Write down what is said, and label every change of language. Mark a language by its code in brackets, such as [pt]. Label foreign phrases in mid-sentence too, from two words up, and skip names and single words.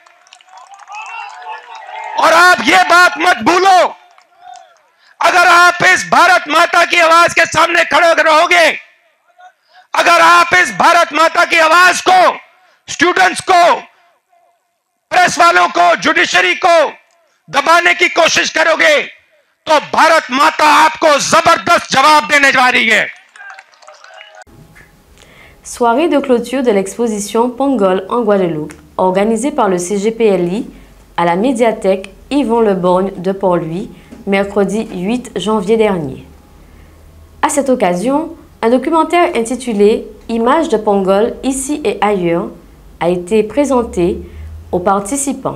[hi] और आप ये बात मत भूलो, अगर आप इस भारत माता की आवाज के सामने खड़े रहोगे, अगर आप इस भारत माता की आवाज को, स्टूडेंट्स को, प्रेस वालों को, जुडिशरी को दबाने की कोशिश करोगे, तो भारत माता आपको जबरदस्त जवाब देने जा रही है। [fr] Soirée de clôture de l'exposition Pongol en Guadeloupe, organisée par le CGPLI à la médiathèque Yvon Le Borgne de Port-Louis, mercredi 8 janvier dernier. À cette occasion, un documentaire intitulé « Images de Pongol ici et ailleurs » a été présenté aux participants.